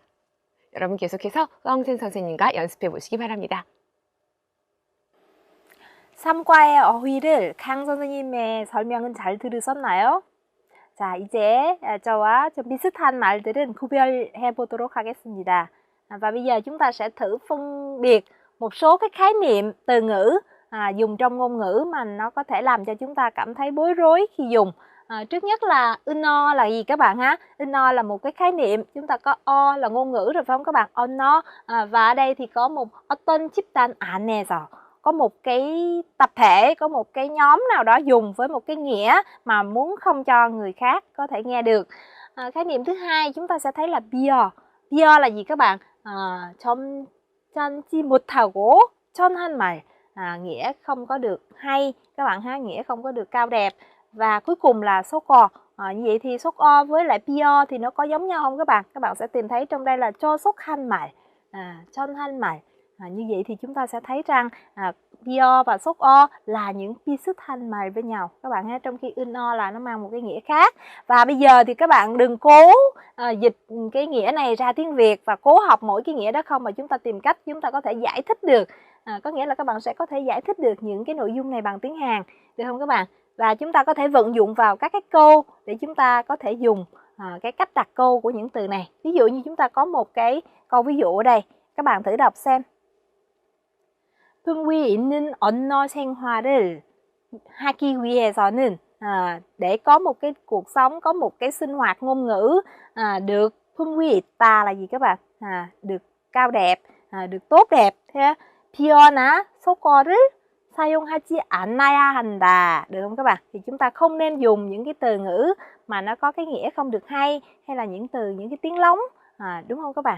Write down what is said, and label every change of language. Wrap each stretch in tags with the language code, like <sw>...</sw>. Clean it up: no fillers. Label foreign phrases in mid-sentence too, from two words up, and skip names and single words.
<ko>여러분 계속해서 허영생 선생님과 연습해 보시기 바랍니다. 3과의 어휘를 강 선생님의 설명은 잘 들으셨나요? 자, 이제 저와 좀 비슷한 말들은 구별해 보도록 하겠습니다.</ko> <vi>Và bây giờ chúng ta sẽ thử phân biệt một số cái khái niệm từ ngữ dùng trong ngôn ngữ mà nó có thể làm cho chúng ta cảm thấy bối rối khi dùng. Trước nhất là uno là gì các bạn ha? Uno là một cái khái niệm, chúng ta có o là ngôn ngữ rồi phải không các bạn? Ono, và ở đây thì có một</vi> <ko>어떤 집단 안에서,</ko> <vi>có một cái tập thể, có một cái nhóm nào đó dùng với một cái nghĩa mà muốn không cho người khác có thể nghe được. Khái niệm thứ hai chúng ta sẽ thấy là 비어. 비어 là gì các bạn?</vi> <ko>점잖지 못하고 천한 말,</ko> <vi>nghĩa không có được hay các bạn ha, nghĩa không có được cao đẹp. Và cuối cùng là 속어. Như vậy thì 속어 với lại 비어 thì nó có giống nhau không các bạn? Các bạn sẽ tìm thấy trong đây là</vi> <ko>조속한 말, 천한 말.</ko> <vi>Như vậy thì chúng ta sẽ thấy rằng 비어 và 속어 là những</vi> <ko>비슷한 말</ko> <vi>với nhau các bạn ha, trong khi uno là nó mang một cái nghĩa khác. Và bây giờ thì các bạn đừng cố dịch cái nghĩa này ra tiếng Việt và cố học mỗi cái nghĩa đó không, mà chúng ta tìm cách chúng ta có thể giải thích được. Có nghĩa là các bạn sẽ có thể giải thích được những cái nội dung này bằng tiếng Hàn, được không các bạn? Và chúng ta có thể vận dụng vào các cái câu để chúng ta có thể dùng cái cách đặt câu của những từ này. Ví dụ như chúng ta có một cái câu ví dụ ở đây, các bạn thử đọc xem.</vi> <ko>풍부히 있는 언어 생활을 하기 위해서는,</ko> <vi>để có một cái cuộc sống, có một cái sinh hoạt ngôn ngữ được</vi> <ko>풍부히 있다</ko> <vi>là gì các bạn? Được cao đẹp, được tốt đẹp.</vi> <ko>비어나 속어를 사용하지 않아야 한다.</ko> <vi>Được không các bạn? Thì chúng ta không nên dùng những cái từ ngữ mà nó có cái nghĩa không được hay, hay là những cái tiếng lóng, đúng không các bạn?</vi>